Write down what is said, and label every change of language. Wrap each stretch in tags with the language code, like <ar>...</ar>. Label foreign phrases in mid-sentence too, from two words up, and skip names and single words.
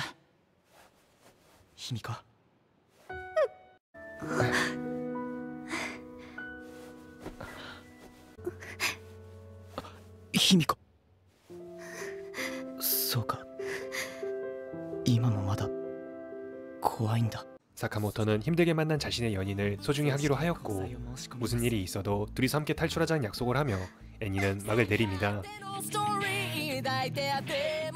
<ja>卑弥呼。卑弥呼。そうか。今もまだ怖いんだ。</ja> <ko>사카모토는 힘들게 만난 자신의 연인을 소중히 하기로 하였고 무슨 일이 있어도 둘이서 함께 탈출하자는 약속을 하며 애니는 막을 내립니다.</ko>